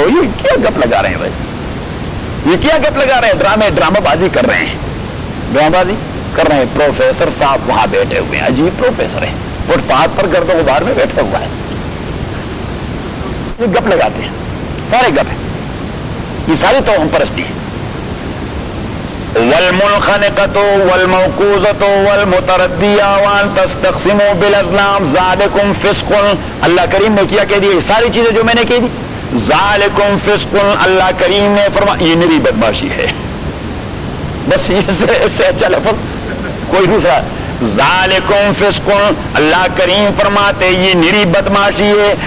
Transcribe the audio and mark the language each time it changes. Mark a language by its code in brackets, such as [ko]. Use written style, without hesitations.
[ur] وہ یہ کیا گپ لگا رہے ہیں بھائی, یہ کیا گپ لگا رہے ہیں, ڈرامہ بازی کر رہے ہیں, ڈرامہ بازی کر رہے ہیں. پروفیسر صاحب وہاں بیٹھے ہوئے ہیں, عجیب پروفیسر ہیں, فٹ پاتھ پر گرد و غبار میں بیٹھا ہوا ہے, یہ گپ لگاتے ہیں, سارے گپ ہیں, یہ ساری توہم پرستی ہے. [ar] والمنخنقة والموقوذة والمتردية وان تستقسموا بالازلام ذلكم فسق. [ur] اللہ کریم نے کیا کہہ دیا, یہ ساری چیزیں جو میں نے کہہ دی, [ar] ذالکم فسق, [ur] اللہ کریم نے فرمایا یہ میری بدماشی ہے. بس اس سے اچھا لفظ کوئی دوسرا. [ar] ذالکم فسق, [ur] اللہ کریم فرماتے یہ میری بدماشی ہے.